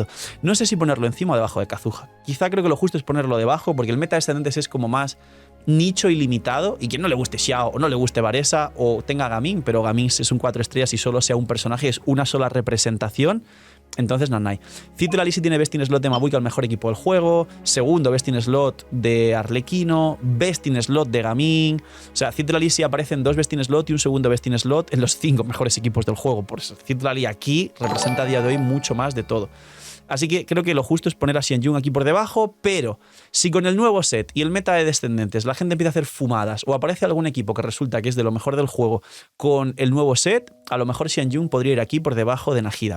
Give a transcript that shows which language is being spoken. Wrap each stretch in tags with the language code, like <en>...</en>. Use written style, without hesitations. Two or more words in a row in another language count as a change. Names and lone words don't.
<es>No sé si ponerlo encima o debajo de Kazuha. Quizá creo que lo justo es ponerlo debajo, porque el meta de descendentes es como más nicho ilimitado, y quien no le guste Xiao o no le guste Varesa o tenga Gaming, pero Gaming es un 4 estrellas y solo sea un personaje, es una sola representación. Entonces, Nanai. Citrali sí tiene</es> <en>Best in Slot</en> <es>de Mabuika, el mejor equipo del juego. Segundo,</es> <en>Best in Slot de Arlequino. Best in Slot de Gaming.</en> <es>O sea, Citrali sí aparecen 2</es> <en>Best in Slot</en> <es>y un segundo</es> <en>Best in Slot</en> <es>en los 5 mejores equipos del juego. Por eso, Citrali aquí representa a día de hoy mucho más de todo. Así que creo que lo justo es poner a Xianyun aquí por debajo, pero si con el nuevo set y el meta de descendentes la gente empieza a hacer fumadas o aparece algún equipo que resulta que es de lo mejor del juego con el nuevo set, a lo mejor Xianyun podría ir aquí por debajo de Najida.</es>